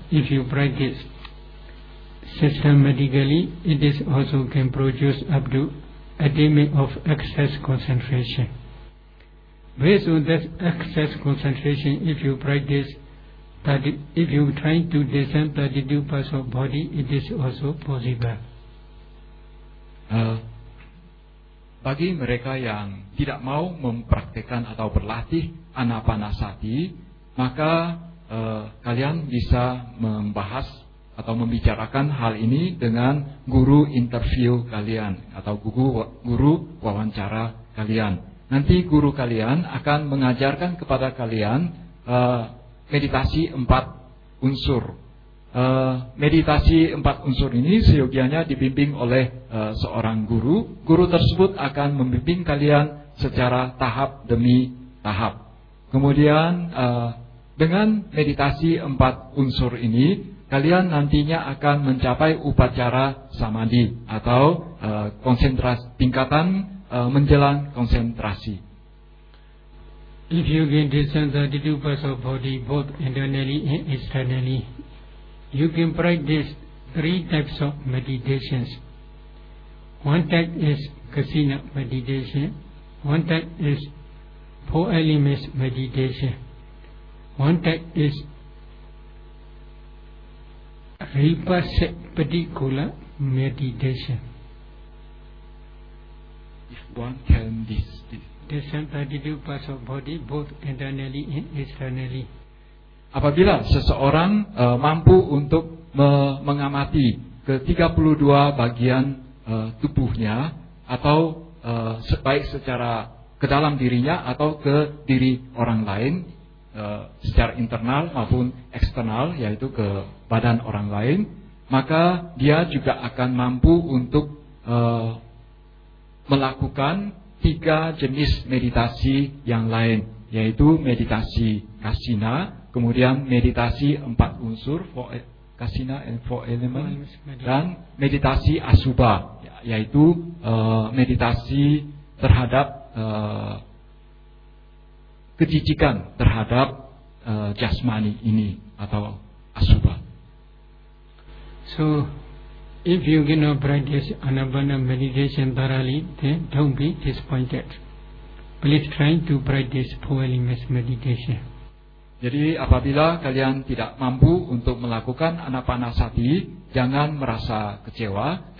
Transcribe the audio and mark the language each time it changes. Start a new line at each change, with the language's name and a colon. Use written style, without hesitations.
English: If you practice systematically, it is also can produce up to attainment of excess concentration. Based on this excess concentration, if you practice, that if you try to discern 32 parts of body, it is also possible.
Indonesian: Bagi mereka yang tidak mau mempraktikkan atau berlatih Anapanasati, maka kalian bisa membahas atau membicarakan hal ini dengan guru interview kalian atau guru wawancara kalian. Nanti guru kalian akan mengajarkan kepada kalian meditasi empat unsur. Meditasi empat unsur ini seyogianya dibimbing oleh seorang guru. Guru tersebut akan membimbing kalian secara tahap demi tahap. Kemudian dengan meditasi empat unsur ini, kalian nantinya akan mencapai upacara samadhi atau konsentrasi tingkatan menjelang konsentrasi.
English: If you can discern 32 parts of body, both internally and externally, you can practice three types of meditations. One type is kasina meditation, one type is four elements meditation, one type is vipassapadikula meditation. One can discern 32 parts of body, both internally and externally.
Indonesian: Apabila seseorang mampu untuk mengamati ke 32 bagian tubuhnya, atau baik secara ke dalam dirinya atau ke diri orang lain, secara internal maupun eksternal, yaitu ke badan orang lain, maka dia juga akan mampu untuk melakukan tiga jenis meditasi yang lain, yaitu meditasi kasina, kemudian meditasi empat unsur,
English: kasina and four elements,
Indonesian: dan meditasi asubha, yaitu meditasi terhadap kejijikan terhadap jasmani ini, atau asubha.
English: So if you cannot practice anapana meditation thoroughly, then don't be disappointed. Please try to practice four elements meditation.
Indonesian: Jadi apabila kalian tidak mampu untuk melakukan anapanasati, jangan merasa kecewa.